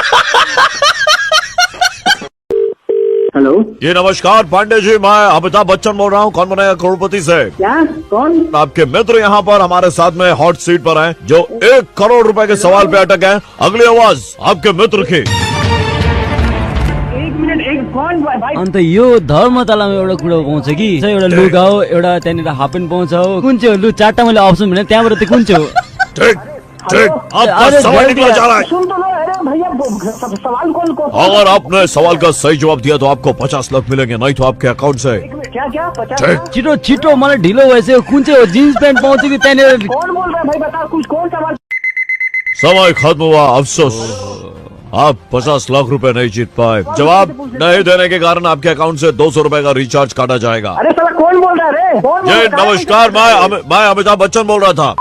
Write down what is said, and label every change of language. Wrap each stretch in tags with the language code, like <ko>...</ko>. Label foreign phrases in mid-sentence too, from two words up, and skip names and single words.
<hi>हेलो, ये नमस्कार पांडे जी, मैं अमिताभ बच्चन बोल रहा हूँ, कौन बनेगा करोड़पति से। क्या? कौन? आपके मित्र यहाँ पर हमारे साथ में</hi> <en>hot seat</en> <hi>पर हैं, जो 1 करोड़ रुपए के सवाल पे अटक हैं। अगली आवाज आपके मित्र की।</hi> <ne>अन्त यो धर्मतलामा एउटा कुरा पाउँछ कि एउटा लुगा हो, एउटा त्यहाँनिर</ne> <en>half pant</en> <ne>पाउँछ हो। कुन चाहिँ हो? लु 4टा मैले अप्सन भने त्यहाँबाट चाहिँ कुन चाहिँ हो?</ne> <hi>ठीक ठीक, आपका सवाल निकला जा रहा है। सुन तो लो, अरे भैया सवाल कौन? अगर आपने सवाल का सही जवाब दिया तो आपको 50 लाख मिलेंगे, नहीं तो आपके अकाउंट से। क्या 50?</hi> <ne>छिटो छिटो, मलाई ढिलो भइसक्यो। कुन चाहिँ हो?</ne> <en>jeans pant</en> <ne>पाउँछ कि त्यहाँनिर?</ne> <hi>कौन बोल रहा है भाई? बता कुछ, कौन सवाल? समय खत्म हुआ, अफसोस आप 50 लाख रुपए नहीं जीत पाए। जवाब नहीं देने के कारण आपके अकाउंट से 200 रुपए का रिचार्ज काटा जाएगा। अरे साला कौन बोल रहा है रे? जी नमस्कार, मैं अमिताभ बच्चन बोल रहा था।</hi>